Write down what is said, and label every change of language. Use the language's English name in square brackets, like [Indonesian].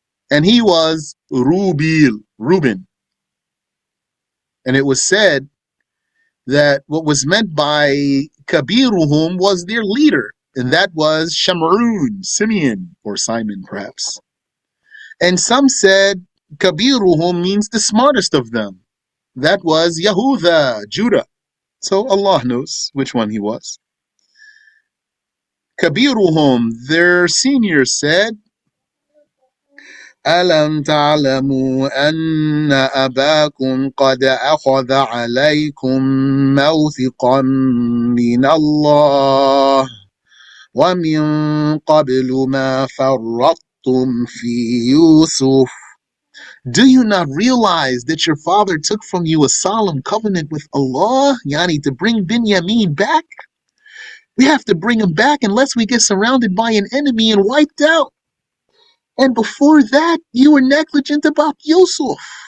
[English] And he was Reuben. And it was said that what was meant by Kabiruhum was their leader, and that was Shamrun, Simeon, or Simon perhaps. And some said Kabiruhum means the smartest of them. That was Yahuda, Judah. So Allah knows which one he was. [Arabic] Kabiruhum, [English] their senior, said, [Arabic] أَلَمْ تَعْلَمُوا أَنَّ أَبَاكُمْ قَدْ أَخَذَ عَلَيْكُمْ مَوْثِقًا مِّنَ اللَّهِ وَمِن قَبْلُ مَا فَرَّطْتُمْ فِي يُوسُفَ. [English] Do you not realize that your father took from you a solemn covenant with Allah, yani to bring Binyamin back? We have to bring him back unless we get surrounded by an enemy and wiped out. And before that, you were negligent about Yusuf.